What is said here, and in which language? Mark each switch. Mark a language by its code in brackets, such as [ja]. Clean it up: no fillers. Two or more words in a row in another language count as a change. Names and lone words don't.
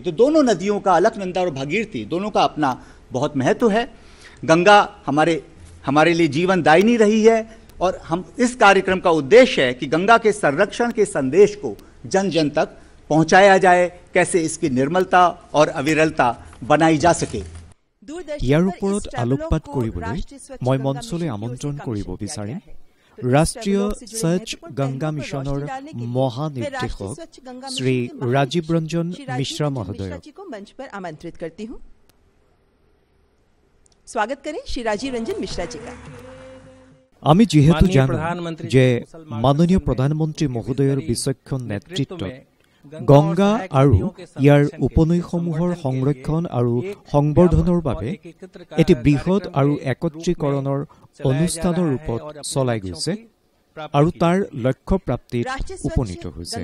[hi] तो दोनों नदियों का, अलकनंदा और भागीरथी, दोनों का अपना बहुत महत्व है। गंगा हमारे लिए जीवन दायिनी रही है, और हम इस कार्यक्रम का उद्देश्य है कि गंगा के संरक्षण के संदेश को जन जन तक पहुंचाया जाए, कैसे इसकी निर्मलता और अविरलता बनाई जा सके। [as] ইয়াৰ ওপৰত আলোকপাত কৰিবলৈ মই মঞ্চলৈ আমন্ত্ৰণ কৰিব বিচাৰিম ৰাষ্ট্ৰীয় স্বচ্ছ গংগা মিছনৰ মহানিৰ্দেশক শ্ৰী ৰাজীৱ ৰঞ্জন মিশ্ৰা মহোদয়ক [hi] मंच पर आमंत्रित करती हूँ। स्वागत करें श्री राजीव रंजन मिश्रा जी का। [as] আমি যেহেতু জানো যে মাননীয় প্ৰধানমন্ত্ৰী মহোদয়ৰ বিচক্ষণ নেতৃত্বত গংগা আৰু ইয়াৰ উপনৈসমূহৰ সংৰক্ষণ আৰু সংবৰ্ধনৰ বাবে এটি বৃহৎ আৰু একত্ৰীকৰণৰ অনুষ্ঠানৰ ৰূপত চলাই গৈছে আৰু তাৰ লক্ষ্য প্ৰাপ্তিত উপনীত হৈছে।